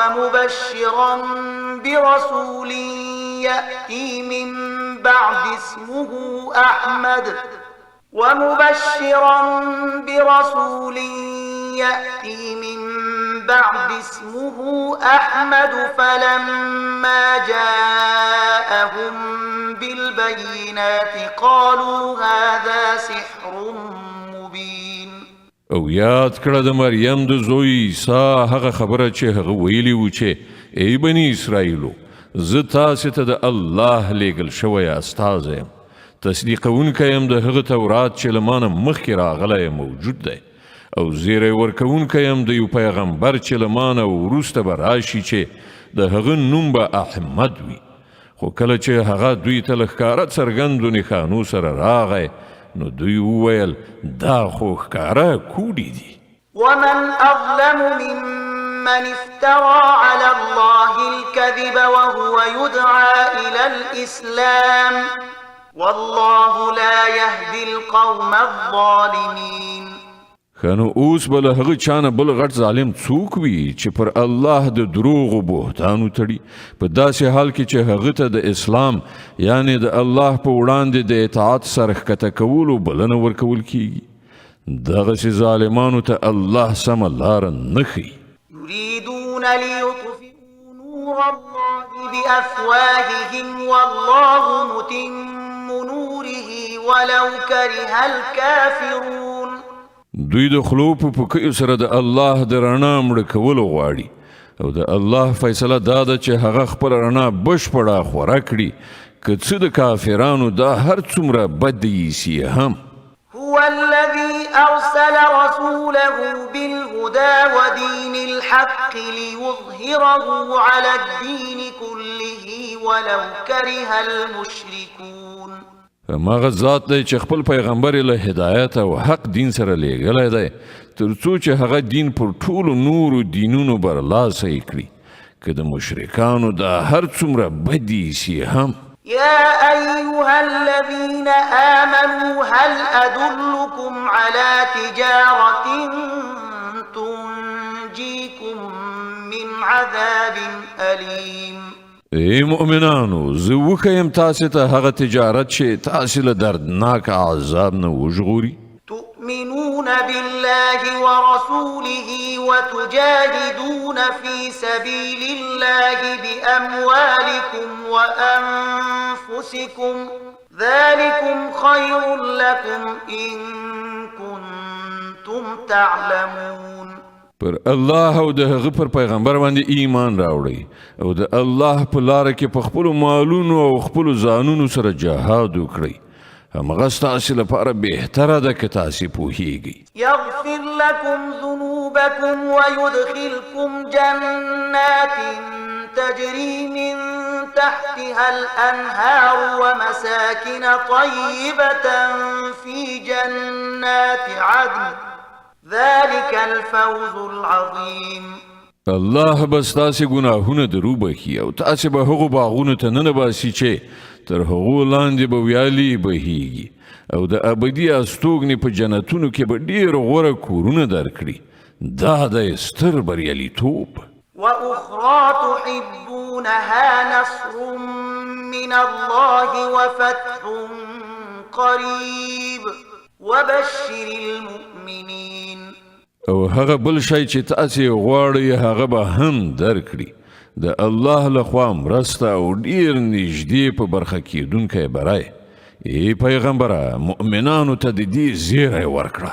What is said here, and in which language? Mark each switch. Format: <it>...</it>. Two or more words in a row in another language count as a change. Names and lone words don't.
<ar>ومبشرا برسول يأتي من بعد اسمه أحمد فلما جاءهم بالبينات قالوا هذا سحر مبين.</ar> <ps>او یاد کړه د مریم د زوی عیسی هغه خبره چې هغه ویلی و چې ای بني اسرائیلو زه تاسې ته د الله لیږل شوی استازی یم. تصدیقونکی یم د هغه تورات چې له مانه مخکې راغلی موجود دی او زیری ورکوونکی یم د یو پیغمبر چې له مانه وروسته به راشي چې د هغه نوم به احمد وي. خو کله چې هغه دوی ته له ښکاره څرګندو نښانو سره راغی نو دوی وویل دا خو ښکاره کوډې دي.</ps> <ar>ومن أظلم ممن افترى على الله الكذب وهو يدعى إلى الإسلام والله لا يهدي القوم الظالمين.</ar> <ps>خانو اوس به له هغه چانه بل غټ ظالم څوک وي چې پر الله د دروغو بهتانو تړي په داسې حال کې چې هغه ته د اسلام یعنی د الله په وړاندې د اطاعت سره ښکته کولو بلنه ورکول کیږي. دغسې ظالمانو ته الله سمه لاره نه ښیي.</ps> <ar>يريدون ليطفئوا نور الله بأفواههم والله متم نوره ولو كره الكافرون.</ar> <ps>دوی د خلو په پوکیو سره د الله د رڼا مړه کولو غواړي او د الله فیصله دا ده چې هغه خپل رڼا بشپړه خوره کړي که څه د کافرانو دا هر څومره بد ایسي هم.</ps> <ar>هو الذي أرسل رسوله بالهدى ودين الحق ليظهره على الدين كله ولو كره المشركون.</ar> <ps>ماغه ذات دی چې خپل پیغمبر له هدایت او حق دین سره لیږلی دی تر څو چې هغه دین پر ټولو نورو دینونو برلاسه کړي که د مشرکانو دا هر څومره بد ایسي هم.</ps> <ar>يا أيها الذين آمنوا هل أدلكم على تجارة تنجيكم من عذاب أليم</ar> <ps>ای مؤمنانو زه وښیم تاسې ته هغه تجارت چې تاسې له دردناک عذاب نه وژغوري</ps> <ar>تؤمنون بالله ورسوله وتجاهدون في سبيل الله بأموالكم وأنفسكم ذلكم خير لكم إن كنتم تعلمون</ar> <ps>پر الله او د هغه پر پیغمبر باندې ایمان راوړئ او د الله په لاره کې په خپلو مالونو او خپلو ځانونو سره جهاد وکړئ همغه ستاسې لپاره بهتره ده که تاسې پوهیږئ</ps> <ar>يغفر لكم ذنوبكم ويدخلكم جنات تجري من تحتها الأنهار ومساكن طيبة في جنات عدن ذلك الفوز العظيم</ar> <ps>الله بس تاسې ګناهونه درو بخي او تاسې به هغو باغونو ته ننباسي چې تر هغو لاندې به ویالې بهیږي او د ابدي استوګنې په جنتونو کې به ډېر غوره کورونه درکړي دا د ستر بریالیتوب</ps> <ar>وأخرى تحبونها نصر من الله وفتح قريب وبشر المؤمنين</ar> <ps>او هغه بل شی چې تاسې غواړئ هغه به هم درکړي د الله لخوا مرسته او ډیر نږدې په برخه کېدونکی بری ای پیغمبره مؤمنانو ته د دې زیری ورکړه</ps>